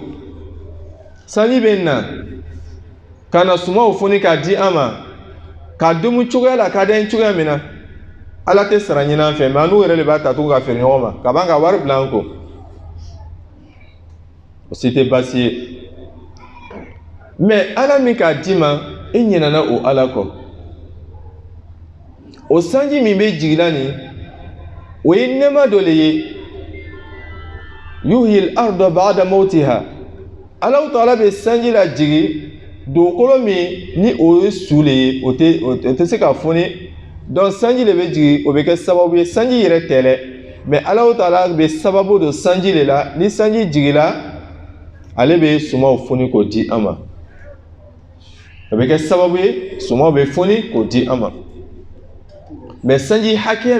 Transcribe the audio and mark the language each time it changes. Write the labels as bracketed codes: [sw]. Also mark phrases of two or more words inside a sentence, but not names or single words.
[bm] Sanji bɛ na ka na sumaw foni k'a di an ma ka domu cogoya la ka d'an cogoya min na Ala tɛ sara ɲini an fɛ mais an n'u yɛrɛ de b'a ta tugun ka feere ɲɔgɔn ma ka ban ka wari bila an kun. O si tɛ baasi ye. Mais Ala min k'a d'i ma i ɲinɛna o Ala kɔ. O sanji min bɛ jigila nin o ye nɛɛma dɔ le ye [ar] يحيي الأرض بعد موتها [bm] Allahu Ta'ala bɛ sanji la jigi dugukolo min ni o ye su le ye o tɛ se ka foni donc sanji le bɛ jigi o bɛ kɛ sababu ye sanji yɛrɛ tɛ dɛ mais Allahu Ta'ala bɛ sababu don sanji le la ni sanji jigila ale bɛ sumaw foni k'o di an ma o bɛ kɛ sababu ye sumaw bɛ foni k'o di an ma mais sanji hakɛya